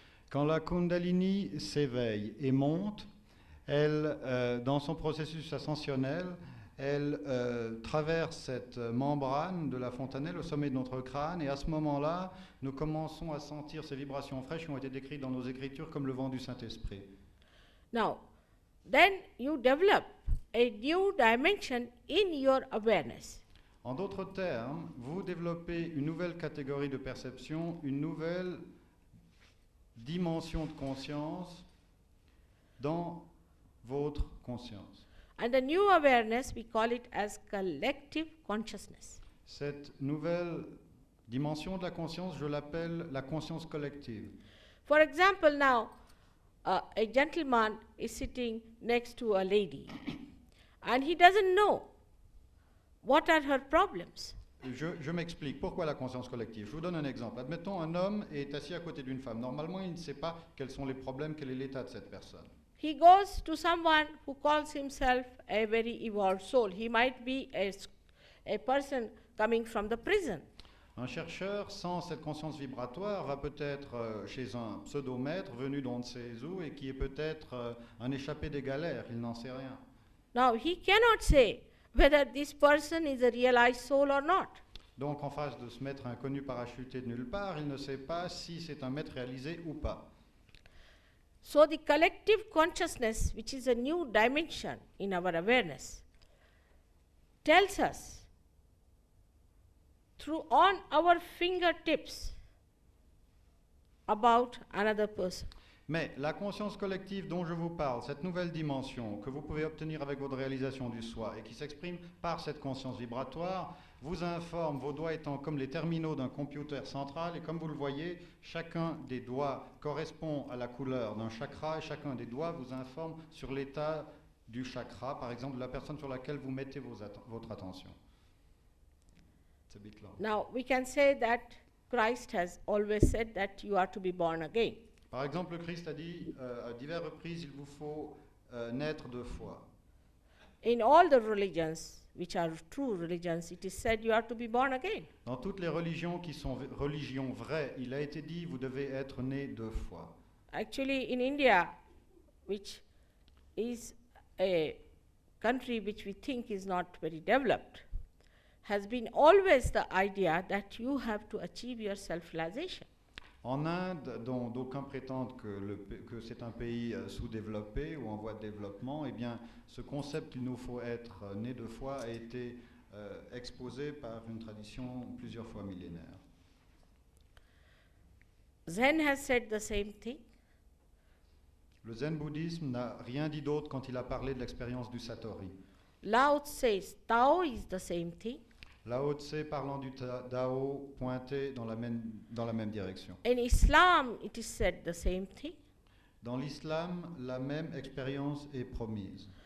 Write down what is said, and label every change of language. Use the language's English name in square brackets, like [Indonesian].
[French] Quand la Kundalini s'éveille et monte, elle, dans son processus ascensionnel, elle traverse cette membrane de la fontanelle au sommet de notre crâne et à ce moment-là, nous commençons à sentir ces vibrations fraîches qui ont été décrites dans nos écritures comme le vent du Saint-Esprit. [English] Now, then you develop a new dimension in your awareness. [French] En d'autres termes, vous développez une nouvelle catégorie de perception, une nouvelle dimension de conscience dans votre conscience. [English] And the new awareness, we call it as collective consciousness. [French] Cette nouvelle dimension de la conscience, je l'appelle la conscience collective. [English] For example, now, a gentleman is sitting next to a lady, and he doesn't know what are her problems. [French] Je m'explique. Pourquoi la conscience collective? Je vous donne un exemple. Admettons, un homme est assis à côté d'une femme. Normalement, il ne sait pas quels sont les problèmes, quel est l'état de cette personne. [English] He goes to someone who calls himself a very evolved soul. He might be a person coming from the prison. [French] Un chercheur sans cette conscience vibratoire va peut-être chez un pseudomètre venu d'on ne sait où et qui est peut-être un échappé des galères. Il n'en sait rien. [English] Now, he cannot say whether this person is a realized soul or not. [French] Donc, en face de ce maître inconnu parachuté de nulle part, il ne sait pas si c'est un maître réalisé ou pas. [English] So the collective consciousness, which is a new dimension in our awareness, tells us through on our fingertips about another person. [French] Mais la conscience collective dont je vous parle, cette nouvelle dimension que vous pouvez obtenir avec votre réalisation du soi et qui s'exprime par cette conscience vibratoire, vous informe, vos doigts étant comme les terminaux d'un computer central, et comme vous le voyez, chacun des doigts correspond à la couleur d'un chakra, et chacun des doigts vous informe sur l'état du chakra, par exemple de la personne sur laquelle vous mettez votre attention. [English] It's a bit long. Now, we can say that Christ has always said that you are to be born again. [French] Par exemple, le Christ a dit à diverses reprises, il vous faut naître deux fois. [English] In all the religions, which are true religions, it is said you are to be born again. [French] Dans toutes les religions qui sont religions vraies, il a été dit, vous devez être né deux fois. [English] Actually, in India, which is a country which we think is not very developed, has been always the idea that you have to achieve your self-realization. [French] En Inde, dont d'aucuns prétendent que c'est un pays sous-développé ou en voie de développement, eh bien, ce concept qu'il nous faut être né deux fois a été exposé par une tradition plusieurs fois millénaire. [English] Zen has said the same thing. [French] Le zen bouddhisme n'a rien dit d'autre quand il a parlé de l'expérience du Satori. [English] Lao says Tao is the same thing. [French] Lao Tse, parlant du Tao, pointait dans la même direction. [English] In Islam, it is said the same thing. [French] Dans l'islam, la même expérience est promise.